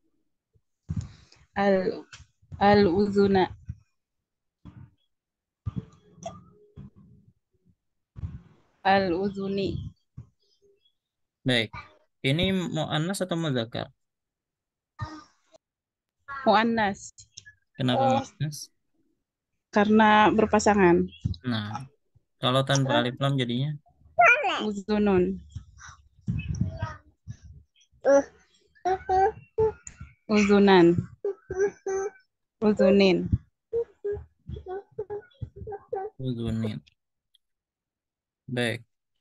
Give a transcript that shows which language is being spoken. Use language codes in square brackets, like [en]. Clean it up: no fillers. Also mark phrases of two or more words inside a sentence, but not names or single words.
[ar] Al al-uzuna al-uzuni [id] baik. Ini mu'annas atau muzakkar? [ar] muannas [id] Kenapa mu'annas? karena berpasangan. Nah, kalau tanpa alif lam jadinya [ar] Uzunun, uzunan, uzunin. udhunin. [id] Baik.